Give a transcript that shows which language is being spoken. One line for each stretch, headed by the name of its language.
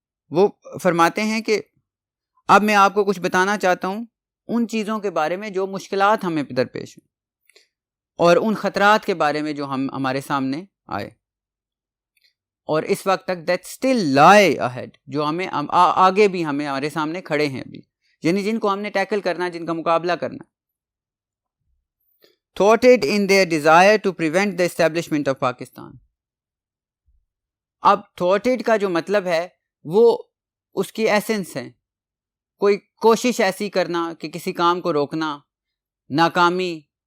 Urdu: وہ فرماتے ہیں کہ اب میں آپ کو کچھ بتانا چاہتا ہوں ان چیزوں کے بارے میں جو مشکلات ہمیں درپیش ہیں، اور ان خطرات کے بارے میں جو ہمارے سامنے آئے، اور اس وقت تک
English: that still lie ahead،
Urdu: جو ہمیں آگے بھی ہمارے سامنے کھڑے ہیں ابھی، یعنی جن کو ہم نے ٹیکل کرنا، جن کا مقابلہ کرنا.
English: thwarted in their desire to prevent the establishment of Pakistan.
Urdu: اب thwarted کا جو مطلب ہے وہ اس کی ایسنس ہے، کوئی کوشش ایسی کرنا کہ کسی کام کو روکنا، ناکامی.